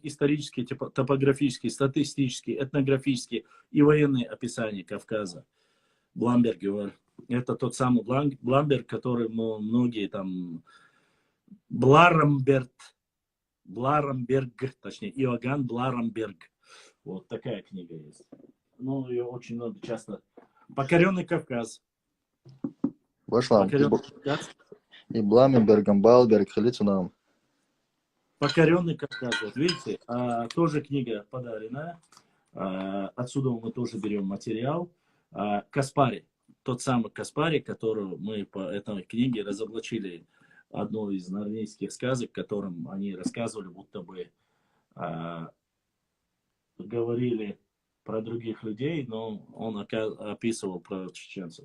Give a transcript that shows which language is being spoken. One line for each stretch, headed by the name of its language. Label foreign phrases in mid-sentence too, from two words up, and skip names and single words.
Russian: Исторические, топографические, статистические, этнографические и военные описания Кавказа. Бламберг. Это тот самый Бламберг, который многие там... Бларамберг, точнее, Иоганн Бларамберг. Вот такая книга есть. Ну, ее очень много часто. Покоренный Кавказ. Башлам. Покоренный Кавказ. И Бламенбергом, Балберг, Халицунам. Покоренный Кавказ. Вот видите, тоже книга подаренная. Отсюда мы тоже берем материал. Каспари. Тот самый Каспари, которого мы по этой книге разоблачили одну из нарнийских сказок, в котором они рассказывали, будто бы говорили про других людей, но он описывал про чеченцев.